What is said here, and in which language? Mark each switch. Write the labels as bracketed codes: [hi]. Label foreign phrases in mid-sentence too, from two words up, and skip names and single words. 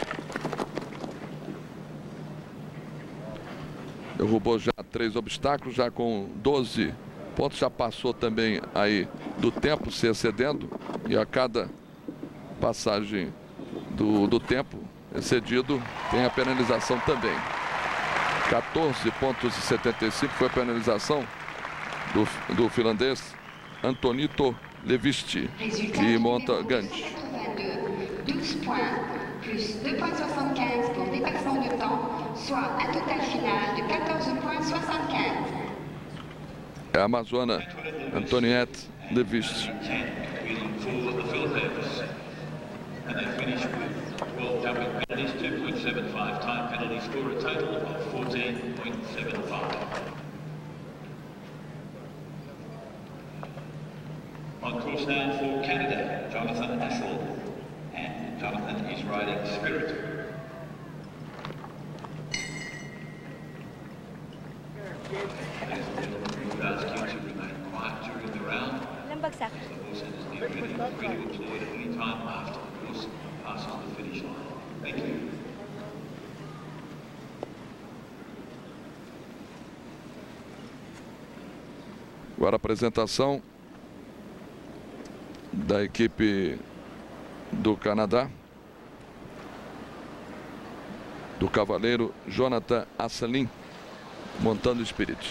[pt] Derrubou já 3 obstáculos, já com 12 pontos, já passou também aí do tempo se excedendo, e a cada passagem do tempo excedido tem a penalização também. 14,75 pontos foi a penalização do finlandês Antonotto Levist, que monta Gandhi. [fr] 12 points, plus 2,75 pour dépassement de temps, soit un total final de 14,75. [pt] É a amazona Antoinette Levist. [en] And they finished with 12 jumping penalties, 2.75 time penalties for a total of 14.75. On course now for Canada, Jonathan Assel, and Jonathan is riding Spirit. Ladies and gentlemen, we would ask you to remain quiet during the round. The horse is near ready to deploy at any time after the horse passes the finish line. Thank you. [pt] Agora a apresentação da equipe do Canadá, do cavaleiro Jonathan Asselin, montando o Spirit.